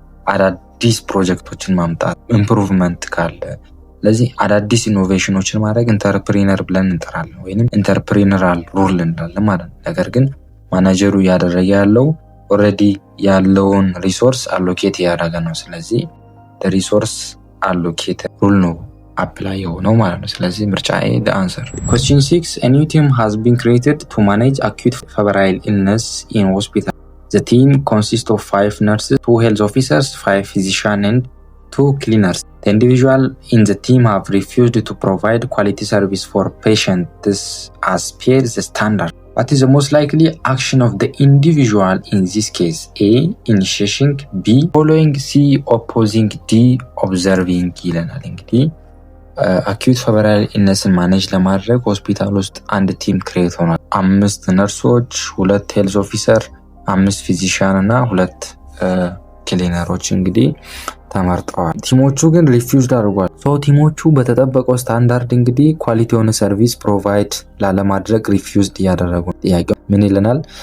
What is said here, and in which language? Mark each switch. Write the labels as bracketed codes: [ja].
[am] አዳዲስ ፕሮጀክቶችን ማምጣት ኢምፕሩቭመንት ካለ ስለዚህ አዳዲስ ኢኖቬሽኖችን ማድረግ ኢንተርፕሪነር ብለን እንጠራለን ወይንም ኢንተርፕሪነራል ሩል እንላለን ማለት ነው። ነገር ግን ማናጀሩ ያደረገ ያለው ኦልሬዲ ያለውን ሪሶርስ አሎኬት ያደረገ ነው። ስለዚህ ሪሶርስ አሎኬተር ሩል ነው አፕላይ የሆነው ማለት ነው። ስለዚህ ምርጫ ኤ [en] the answer። Question 6 a new team has been created to manage acute febrile illness in hospital. The team consists of 5 nurses, 2 health officers, 5 physicians and 2 cleaners. The individuals in the team have refused to provide quality service for patients as per the standard. What is the most likely action of the individual in this case? A. Initiating. B. Following. C. Opposing. D. [am] Observing ይለናል። እንግዲህ አኪዩት ፌቨራይል ኢልነስን ማኔጅ ለማድረግ ሆስፒታል ውስጥ አንድ ቲም ክሬት ሆኗል። 5 ነርሶች፣ 2 ሄልዝ ኦፊሰር፣ 5 ፊዚሻን እና 2 ክሊነሮች እንግዲህ ተመርጠዋል። ቲሞቹ ግን ሪፊውዝድ አድርጓል። ቲሞቹ በተጠበቀው ስታንዳርድ እንግዲህ ኳሊቲ የሆነ ሰርቪስ ፕሮቫይድ ላለማድረግ ሪፊውዝድ እያደረጉ። ጥያቄው ምን ይለናል?